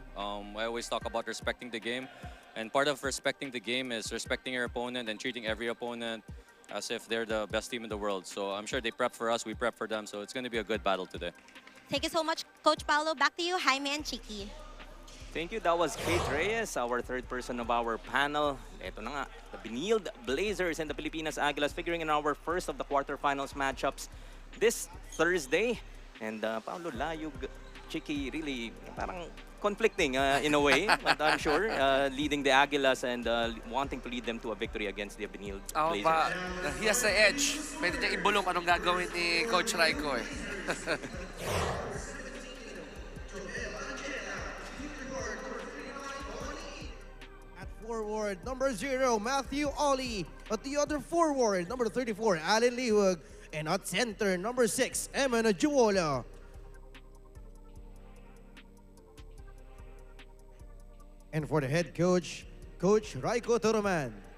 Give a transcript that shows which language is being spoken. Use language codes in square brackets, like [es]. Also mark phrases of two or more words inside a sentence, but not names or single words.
[en] I always talk about respecting the game, and part of respecting the game is respecting your opponent and treating every opponent as if they're the best team in the world. So I'm sure they prep for us, we prep for them, so it's going to be a good battle today. Thank you so much, Coach Paulo. Back to you, Jaime and Chiki. Thank you. That was Kate Reyes, our third person of our panel. [tl] Ito na nga, [en] the Benilde Blazers and the Pilipinas Aguilas figuring in our first of the quarterfinals matchups this Thursday. And Paulo Layog, Chiki, really parang conflicting in a way, but I'm sure leading the Aguilas and wanting to lead them to a victory against the Benilde Blazers. He has the edge. [tl] Pwede niya ibulong anong gagawin ni Coach Raiko eh. [en] At forward, number 0, Matthew Ollie. At the other forward, number 34, Allen Liwag. And at center, number 6, Emma Najuola. And for the head coach, Coach Raiko Toroman.